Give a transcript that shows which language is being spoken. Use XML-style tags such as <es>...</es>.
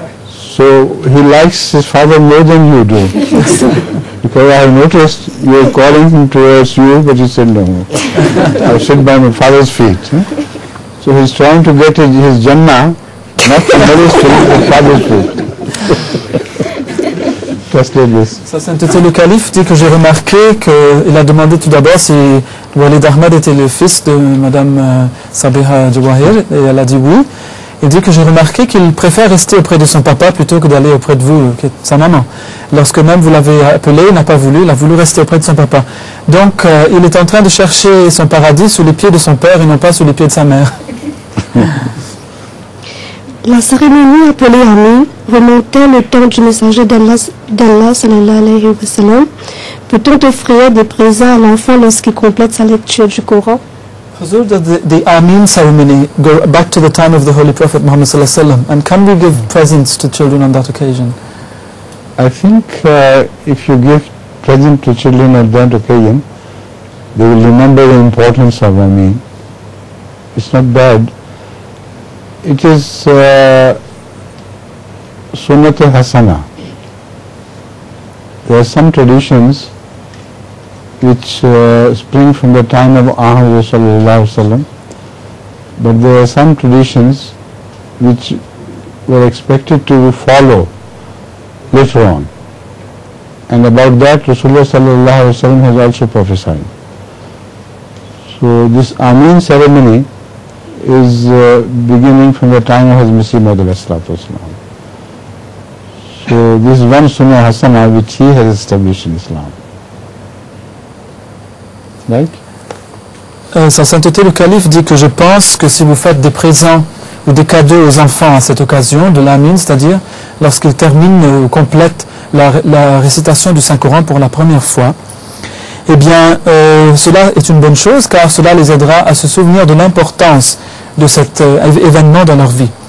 <en>So he likes his father more than you do. Because I have noticed you are calling him towards you, but he said no. I sit by my father's feet. Huh? So he's trying to get his Jannah, not the mother's feet, but father's feet. Translate this.</en> <fr>Sa sainteté le calife dit que j'ai remarqué qu'il a demandé tout d'abord si Walid Ahmed était le fils de Madame Sabiha Jawahir, et elle a dit oui. Il dit que j'ai remarqué qu'il préfère rester auprès de son papa plutôt que d'aller auprès de vous, qui est sa maman. Lorsque même vous l'avez appelé, il n'a pas voulu, il a voulu rester auprès de son papa. Donc il est en train de chercher son paradis sous les pieds de son père et non pas sous les pieds de sa mère. La cérémonie appelée Amin remontait le temps du messager d'Allah sallallahu alayhi wa sallam. Peut-on offrir des présents à l'enfant lorsqu'il complète sa lecture du Coran?</fr> <en>Huzur, the Amin ceremony go back to the time of the Holy Prophet Muhammad sallallahu alaihi wasallam, and can we give presents to children on that occasion? I think if you give present to children at that occasion, they will remember the importance of Amin. It's not bad. It is Sunnat Hasana. There are some traditions which spring from the time of Ahmad sallallahu alaihi wasallam, but there are some traditions which were expected to follow later on, and about that Rasulullah sallallahu alaihi wasallam has also prophesied. So this Amin ceremony is beginning from the time of His Masih Maud alayhi salatu wasalam. So this is one Sunnah Hasana which he has established in Islam. Right?</en> <fr>Sa sainteté le calife dit que je pense que si vous faites des présents ou des cadeaux aux enfants à cette occasion de l'Amin, c'est-à-dire lorsqu'ils terminent ou complètent la récitation du Saint-Coran pour la première fois, eh bien cela est une bonne chose car cela les aidera à se souvenir de l'importance de cet événement dans leur vie.</fr>